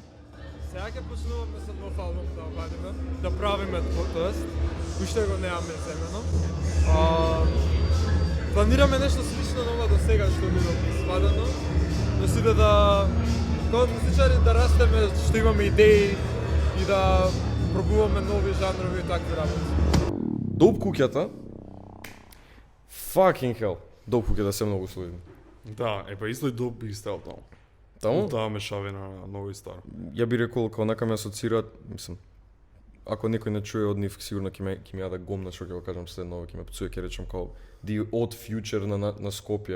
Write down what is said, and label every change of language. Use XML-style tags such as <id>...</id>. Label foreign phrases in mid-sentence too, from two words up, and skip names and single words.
<mk>Сега ќе почнуваме со нов албум да вадиме, да правиме тоест, уште го немаме земено. Планираме нешто слично на ова до сега што било свадено, да си да како музичари да растеме, што имаме идеи и да пробуваме нови жанрови и такви работи. Доп куќата.</mk> <en>Fucking hell.</en> <mk>Доп куќата се многу солидни. Да, па исто и доп би стел таму. Таму? Таа мешавина на ново и старо. Ја би рекол како онака ме асоцираат, мислам, ако некој не чуе од нив, сигурно ќе ми јаде гомна што ќе го кажам следно, ќе ме пцуе, ќе речам као The Odd Future на Скопје,</mk>